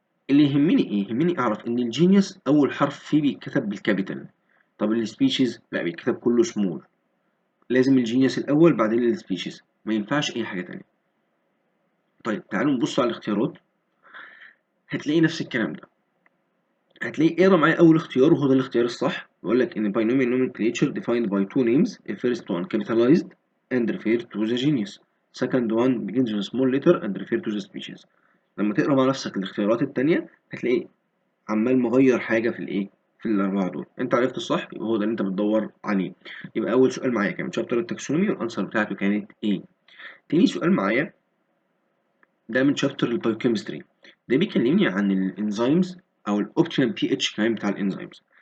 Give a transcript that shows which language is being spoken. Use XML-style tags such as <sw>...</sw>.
<ar>اللي يهمني إيه؟ يهمني أعرف إن الجينيوس أول حرف فيه بيتكتب بالكابيتال، طب السبيشيز لا بيتكتب كله سمول. لازم الجينيوس الأول بعدين السبيشيز، ما ينفعش أي حاجة تانية. طيب تعالوا نبص على الاختيارات، هتلاقي نفس الكلام ده. هتلاقي اقرا معايا أول اختيار وهو ده الاختيار الصح، بيقول لك إن</ar> <en>binomial nomenclature defined by two names. The first one capitalized and referred to the genius. Second one begins with a small letter and referred to the species.</en> <ar>لما تقرا مع نفسك الاختيارات التانية هتلاقي عمال مغير حاجة في الإيه؟ في الأربعة دول. أنت عرفت الصح يبقى هو ده اللي أنت بتدور عليه. يبقى أول سؤال معايا كان شابتر التاكسونومي والأنسر بتاعته كانت إيه؟ تاني سؤال معايا ده من شابتر البايوكيمستري، ده بيكلمني عن الانزيمز او الاوبتيمال بي اتش كمان بتاع الانزيمز.</ar>